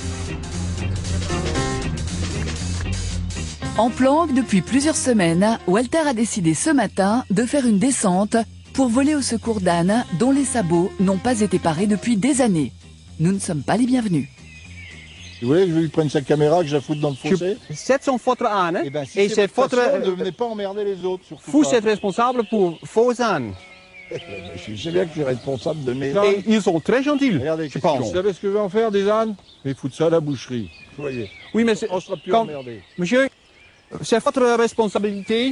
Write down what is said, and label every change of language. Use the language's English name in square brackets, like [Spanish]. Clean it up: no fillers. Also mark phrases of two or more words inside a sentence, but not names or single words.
[French] En planque depuis plusieurs semaines, Walter a décidé ce matin de faire une descente pour voler au secours d'ânes dont les sabots n'ont pas été parés depuis des années. Nous ne sommes pas les bienvenus. Vous voulez que je lui prenne sa caméra, que je la foute dans le fossé? [Dutch] Zet zo'n foto aan, hè? [French] Eh ben, si Et c'est cette votre foto, passion, ne venez pas emmerder les autres, surtout vous pas. êtes responsable pour vos ânes. Je sais bien que je suis responsable de mes... Et ils sont très gentils, Regardez, je pense. vous savez ce que je vais en faire des ânes? Je vais foutre ça à la boucherie. Vous voyez. Oui, mais On sera plus quand, emmerdé. monsieur, c'est votre responsabilité.